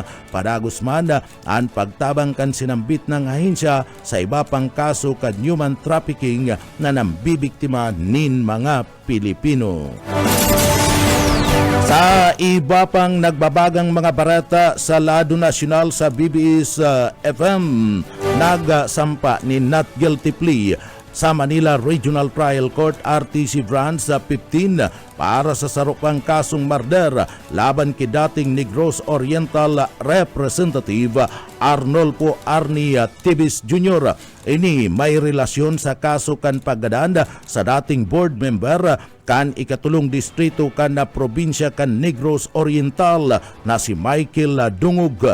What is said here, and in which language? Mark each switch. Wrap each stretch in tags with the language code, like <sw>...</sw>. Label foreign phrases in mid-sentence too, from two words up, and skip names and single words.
<bik>Padagos manda ang pagtabang kan sinambit ng ahensya sa iba pang kaso kan</bik> <en>human trafficking</en> <bik>na nambibiktima nin mga Pilipino. Sa iba pang nagbabagang mga barata sa Lado Nasyonal sa BBS FM, nagsampa ni</bik> <en>not guilty plea</en> <bik>sa Manila Regional Trial Court RTC Branch 15 para sa sarupang kasong murder laban kay dating Negros Oriental Representative Arnolfo Arnie Tibis Jr. Ini may relasyon sa kaso kan paggadaan sa dating board member kan ikatulong distrito kan na probinsya kan Negros Oriental na si Michael Dungog.</bik>